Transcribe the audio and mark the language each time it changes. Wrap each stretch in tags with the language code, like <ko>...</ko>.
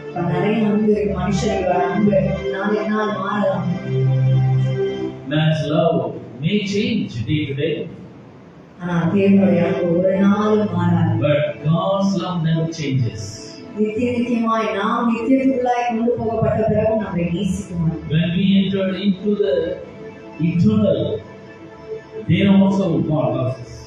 <ta>நிறைய அன்பு இருக்கு, மனுஷர்களோட அன்பு நாள் மாறலாம்.</ta> <en>Man's love may change day to day.</en> <ta>ஆனா தேவனுடைய அன்பு ஒரு நாளும் மாறாது.</ta> <en>But God's love never changes.</en> <ta>நித்தியமாய் நாம் நித்தியத்துக்குள்ளாய் கொண்டு போகப்பட்ட பிறகு நம்மை நேசிக்குமாறு.</ta> <en>When we enter into the eternal, then also God loves us.</en>